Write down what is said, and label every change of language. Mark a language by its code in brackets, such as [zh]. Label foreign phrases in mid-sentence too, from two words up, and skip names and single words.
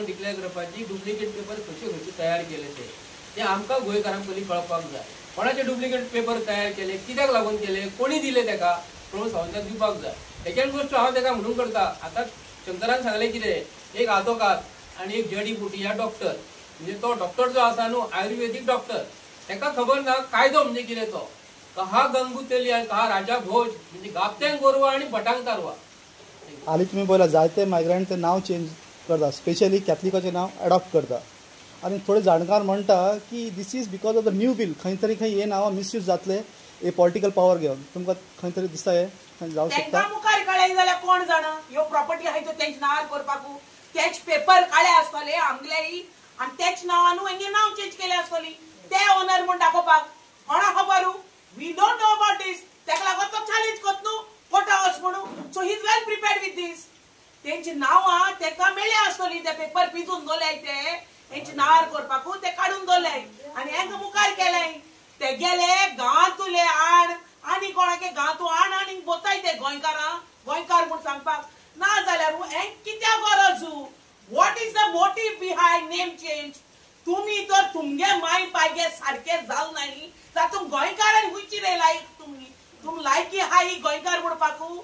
[kok] डिक्लेअर करपाची [en] duplicate paper [kok] खंयचे तयार केले ते आमकां गोंयकारांक पयलीं कळपाक जाय कोणाचे [en] duplicate paper [kok] तयार केले कित्याक लागून केले कोणी दिले ताका प्रमोद सावंताक दिवपाक जाय सेकंड गोष्ट हांव ताका म्हणून करता आतां शंकरान सांगलें कितें एक आदोकात आनी एक जडी बुटी ह्या डॉक्टर म्हणजे तो डॉक्टर जो आसा न्हू आयुर्वेदीक डॉक्टर ताका खबर ना कायदो म्हणजे कितें तो [hi] कहा गंगू तेलिया कहा राजा भोज [kok] म्हणजे गाबत्यांक गोरवा आनी भटांक तारवा हालीं तुमी पळयला जायते मायग्रंट तें नांव चेंज करता स्पेशली कॅथलिकाचें नांव एडॉप्ट करता आनी थोडे जाणकार म्हणटा की [en] this is because of the new bill [kok] खंय तरी हे नांव मिसयूज जातले हे [en] political power [kok] घेवन तुमकां खंय तरी दिसता हे जावं शकता तांकां मुखार कळ्ळें जाल्यार कोण जाणा ह्यो प्रॉपर्टी आहाय त्यो तेंच नांवार करपाक तेच पेपर काळे आसतले आमगेलेय आनी तेच नांवान हेंगे नांव चेंज केलें आसतली ते ओनर म्हूण दाखोवपाक कोणा खबर [en] we don't know about this [kok] ताका लागून तो चॅलेंज करता न्हू कोर्टा वच म्हणून सो [en] he is well prepared with this [kok] तेंची नांवां ताका मेळ्ळी आसतली ते पेपर पिंजून दवरले ते हेंची नांवार करपाक ते काडून दवरले आनी हेंकां मुखार केलें ते गेले गांवांतले आड आनी कोणाके गांवांतू आड आनी बोताय ते गोंयकार म्हूण सांगपाक ना जाल्यार हें कित्याक गरज [en] what is the motive behind name change [kok] तुम्ही तर तुमगे माय पायगे सारखे जावं नाही तातूंत गोंयकारांनी खुंयची रे लायक तुम लायकी हाय गोंयकार म्हणपाक